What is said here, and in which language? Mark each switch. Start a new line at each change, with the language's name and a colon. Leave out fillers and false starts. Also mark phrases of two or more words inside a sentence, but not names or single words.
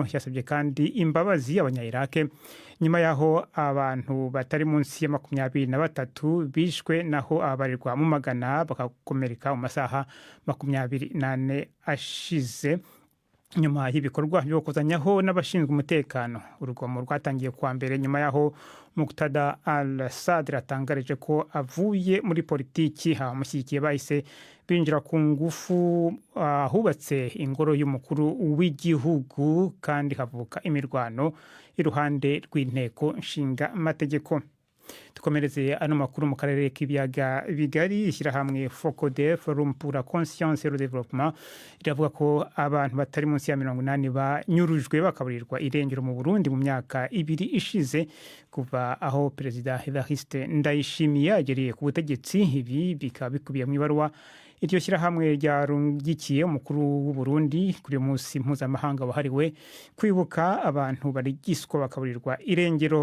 Kinyarwanda: Yasabye kandi imbabazi abanya-Iraq nyuma yaho abantu batari munsi ya 23 bishwe naho abarirwa mu magana bakakomereka mu masaha 24 ashize. Nyuma y'ibikorwa byo kuzanyaho n'abashinzwe umutekano, urugomo rwatangiye kwa mbere nyuma yaho Muqtada al-Sadr atangarije ko avuye muri politiki. Abamushyigikiye bahise binjira ku ngufu hubatse ingoro y'umukuru w'igihugu kandi havuka imirwano iruhande rw'inteko nshinga amategeko.
Rundi: Tukomereze ano makuru mu karere k'ibiyaga bigari. Ishyirahamwe Focode, Forum pour la Conscience et le Développement, iravuga ko abantu batari munsi ya 80 banyurujwe bakaburirwa irengero mu Burundi mu myaka 2 ishize kuva aho Perezida Evariste Ndayishimiye ageriye ku butegetsi. Ibi bikaba bikubiye mu ibaruwa iryo shyirahamwe ryarungikiye umukuru w'u Burundi kuri uyu munsi mpuzamahanga wahariwe kwibuka abantu barigiswa bakaburirwa irengero.